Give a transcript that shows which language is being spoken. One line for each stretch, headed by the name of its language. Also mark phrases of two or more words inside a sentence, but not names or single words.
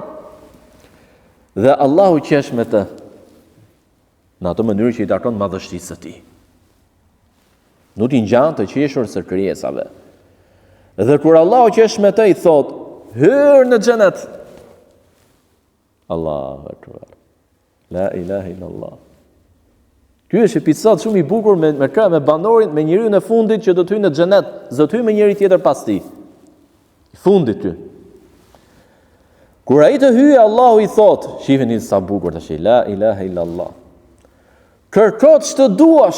Albanian: Dhe Allahu qesh me të, në atë mënyrë që i takon madhështisë së tij. Nuk i ngjan të qeshur së krijesave. Dhe kur Allahu qesh me të, i thot, hyr në xhenet.
Arabic: الله أكبر لا إله إلا الله.
Albanian: Ky është episod shumë i bukur me banorin, me njeriu në fundit që do të hyjë në xhenet, do të hyjë me njëri tjetër pas tij. I fundit ty. Kur ai të hyjë, Allahu i thot, shiheni sa bukur tash,
Arabic: لا إله إلا الله.
Albanian: Kërko ç'të duash.